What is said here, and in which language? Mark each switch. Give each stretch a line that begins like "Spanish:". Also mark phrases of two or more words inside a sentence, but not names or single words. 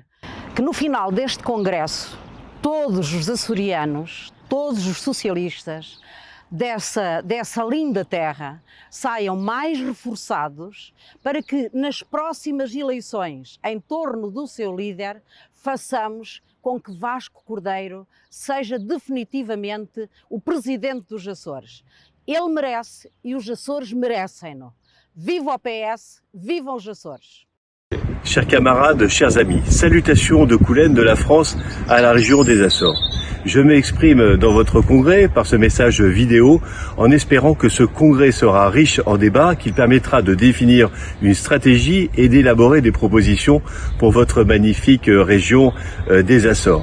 Portuguese: Que no final deste congresso, todos os açorianos, todos os socialistas dessa linda terra saiam mais reforçados para que nas próximas eleições, em torno do seu líder, façamos com que Vasco Cordeiro seja definitivamente o presidente dos Açores. Ele merece e os Açores merecem-no. Viva o PS, vivam os Açores!
French: Chers camarades, chers amis, salutations de Coulennes de la France à la région des Açores. Je m'exprime dans votre congrès par ce message vidéo en espérant que ce congrès sera riche en débats, qu'il permettra de définir une stratégie et d'élaborer des propositions pour votre magnifique région des Açores.